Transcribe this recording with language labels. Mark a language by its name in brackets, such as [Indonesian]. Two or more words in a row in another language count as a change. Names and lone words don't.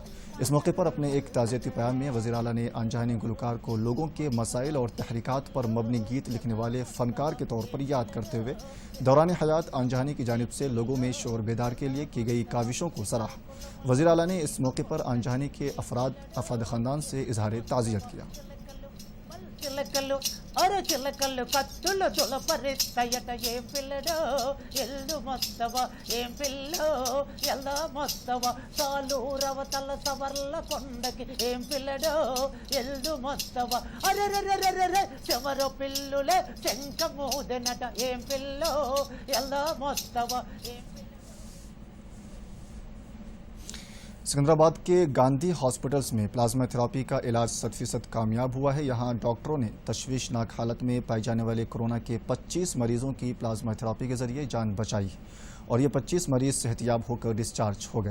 [Urdu] اس موقع پر اپنے ایک تعزیتی پیام میں وزیر اعلیٰ نے آنجہانی گلوکار کو لوگوں کے مسائل اور تحریکات پر مبنی گیت لکھنے والے فنکار کے طور پر یاد کرتے ہوئے دوران حیات آنجہانی کی جانب سے لوگوں میں شعور بیدار کے لیے کی گئی کاوشوں کو سراہا۔ وزیر اعلیٰ نے اس موقع پر آنجہانی کے افراد خاندان سے اظہار تعزیت کیا۔ [Telugu] చిలకలు అరు చిలకలు కత్తులు తులపరిస్తాయట ఏం పిల్లడో ఎల్లు మొత్తవ ఏం పిల్లో ఎల్ల మొత్తవ సాలూరవ తల సవర్ల కొండకి ఏం పిల్లడో ఎల్లు మొత్తవ అరెరెరెరెరె చెమరో పిల్లులే చెంక మూదెనట ఏం పిల్లో ఎల్ల మొత్తవ ఏం [Urdu] سکندرآباد کے گاندھی ہاسپٹلز میں [English] plasma therapy [Urdu] کا علاج 100% کامیاب ہوا ہے۔ یہاں ڈاکٹروں نے تشویشناک حالت میں پائے جانے والے کورونا کے 25 مریضوں کی [English] plasma therapy [Urdu] کے ذریعے جان بچائی اور یہ 25 مریض صحت یاب ہو کر ڈسچارج ہو گئے۔